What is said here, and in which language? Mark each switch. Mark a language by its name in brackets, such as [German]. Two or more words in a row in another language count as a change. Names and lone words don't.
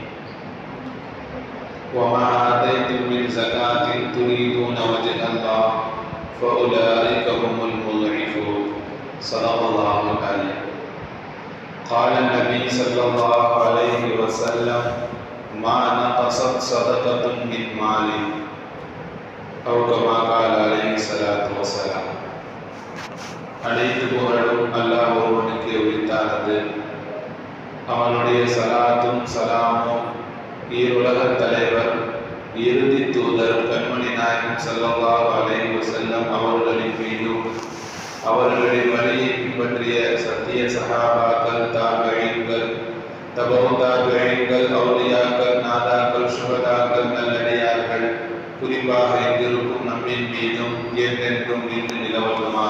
[Arabic] وما آتيتم من زكاة تريدون وجه الله فأولئك هم المضعفون. صدق الله العليم. قال النبي صلى الله عليه وسلم: ما نقصت صدقة من مال، أو كما قال عليه الصلاة والسلام. [Tamil] அனைத்து புகழும் அல்லாஹ் ஒருவனுக்கு உரித்தானது. அவனுடைய சலாத்தும் சலாமும் ஈருலக தலைவர் இறுதி தூதர் கண்மணி நாயகம் [Arabic] صلى الله عليه وسلم [Tamil] அவர்களின் மீதும் அவர்களின் வழியை பின்பற்றிய சத்திய சஹாபாக்கள், தாபிஈன்கள், தபவு தாபிஈன்கள், அவுலியாக்கள், நாதாக்கள், சுஹதாக்கள், நல்லடியார்கள், குறிப்பாக எங்கிருக்கும் நம்மின் மீதும் என்றென்றும் நின்று நிலவட்டுமாக.